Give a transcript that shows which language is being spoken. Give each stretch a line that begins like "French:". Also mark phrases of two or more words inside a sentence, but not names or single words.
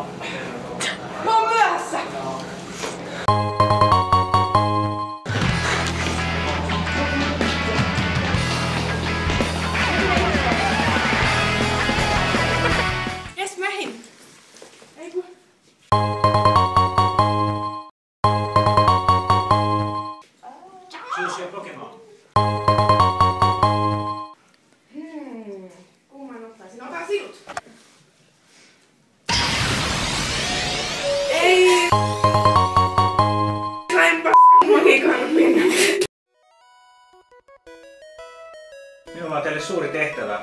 Finnish: Mä oon myöhässä! Jes, mähin! Ei kun...
English: Choose your Pokemon.
Finnish: Kumman ottaisin? Otan sinut! Ei! Sain paskikarpin! Minulla on teille suuri tehtävä.